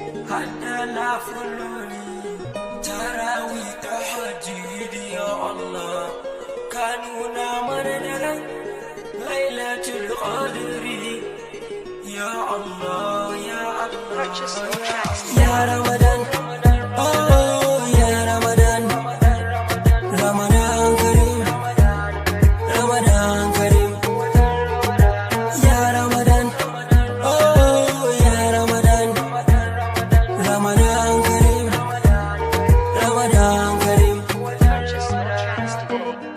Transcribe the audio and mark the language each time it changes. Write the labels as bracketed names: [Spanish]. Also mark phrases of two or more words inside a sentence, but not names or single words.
[Hausa] har da nafiloli. [Arabic] Tarawih, tahajjud, ya Allah. [Hausa] Ka nuna mana daren Lailatul Qadri. [Arabic] Ya Allah, ya Allah, [English] Purchase your tracks. [Hausa] ya Ramadan, oh, ya Ramadan. [Arabic] Ramadan Kareem, Ramadan Kareem. [Hausa] Ya Ramadan, oh, ya Ramadan. [Arabic] Ramadan Kareem, Ramadan Kareem. [English] Purchase your tracks today.